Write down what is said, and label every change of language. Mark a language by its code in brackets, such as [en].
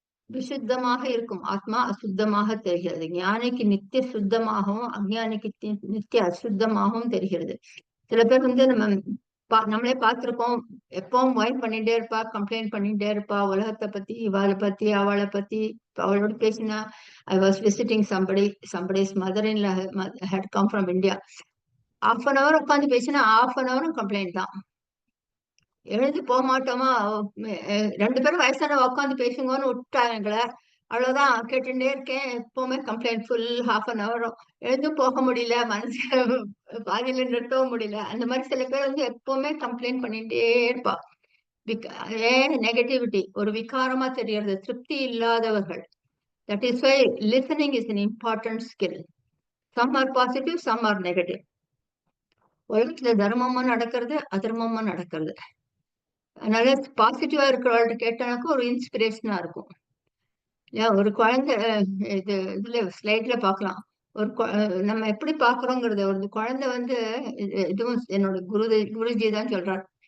[ta] விசுத்தமாக இருக்கும் ஆத்மா அசுத்தமாக தெரிகிறது. ஞானிக்கு நித்திய சுத்தமாகவும் அஞ்ஞானிக்கு நித்திய அசுத்தமாகவும் தெரிகிறது. சில பேர் வந்து நம்மளே பார்த்திருக்கோம். எப்பவும் ஒயின் பண்ணிட்டே இருப்பா, கம்ப்ளைண்ட் பண்ணிட்டே இருப்பா, உலகத்தை பத்தி, இவாளை பத்தி, அவளை பத்தி. அவளோட பேசினா, [en] I was visiting somebody's mother-in-law had come from India. [ta] ½ உட்காந்து பேசினா ½ கம்ப்ளைண்ட் தான். எழுந்து போக மாட்டோமா, 2 பேரும் வயசான உட்காந்து பேசுங்கன்னு விட்டாங்க எங்களை. அவ்வளவுதான், கேட்டுட்டே இருக்கேன். எப்பவுமே கம்ப்ளைண்ட் ஃபுல் ½ எழுந்து போக முடியல, மனசு பாதியில நிறுத்தவும் முடியல. அந்த மாதிரி சில பேர் வந்து எப்பவுமே கம்ப்ளைண்ட் பண்ணிட்டே இருப்பா. ஏன் நெகட்டிவிட்டி ஒரு விகாரமா தெரியறது, திருப்தி இல்லாதவர்கள். [en] That is why listening is an important skill. Some are positive, some are negative. [ta] உலகத்துல தர்மமும் நடக்கிறது, அதர்மமும் நடக்கிறது. அதனால பாசிட்டிவா இருக்கிறவள்ட்ட கேட்டானாக்கும் ஒரு இன்ஸ்பிரேஷனா இருக்கும். ஒரு குழந்தை இதுல ஸ்லைட்ல பாக்கலாம். நம்ம எப்படி பாக்குறோங்கிறத, ஒரு குழந்தை வந்து இதுவும் என்னோட குருஜி தான் சொல்றாரு.